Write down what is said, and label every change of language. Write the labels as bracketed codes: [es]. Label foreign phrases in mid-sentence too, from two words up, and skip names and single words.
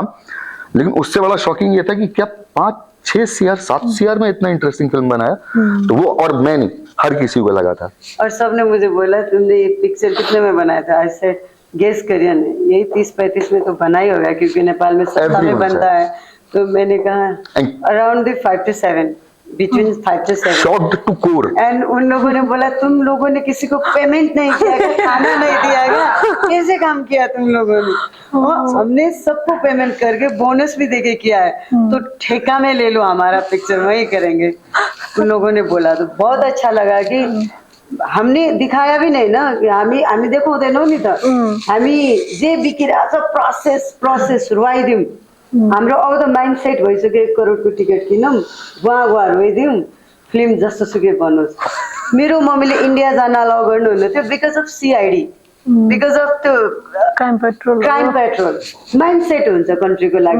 [hi] लेकिन उससे बड़ा शॉकिंग ये था कि क्या 5-6 CR 7 CR में इतना इंटरेस्टिंग फिल्म बनाया। तो वो, और मैं नहीं, हर किसी को लगा था। और सबने मुझे बोला तुमने ये पिक्चर कितने में बनाया था, [en] I said guess [hi] करिए ना, यही 30-35 में तो बना ही होगा क्योंकि नेपाल में सस्ता में बनता है। तो मैंने कहा [en] around 5 to 7, between 5 to 7. shocked to core. [hi] एंड उन लोगों ने बोला तुम लोगों ने किसी को पेमेंट नहीं किया, खाना नहीं दिया गया, कैसे काम किया तुम लोगों ने? हमने सबको पेमेंट करके बोनस भी देके किया है, तो ठेका में ले लो हमारा पिक्चर, वही करेंगे उन लोगों ने बोला। तो बहुत अच्छा लगा कि हमने दिखाया भी नहीं ना, [ne] हामी देखाउँदैनौँ नि त, हामी जे बिकिरहेछ प्रोसेस सुरुवाइदिउँ। हाम्रो अब त [en] mind set [ne] भइसक्यो 1 करोडको टिकट किनौँ, वहाँ रोइदिउँ, फिल्म जस्तो सुकै बनोस्। मेरो मम्मीले इन्डिया जान अलाउ गर्नुहुन्न थियो [en] because of CID, because of [ne] त्यो क्राइम पेट्रोल [en] mind set [ne] हुन्छ कन्ट्रीको लागि।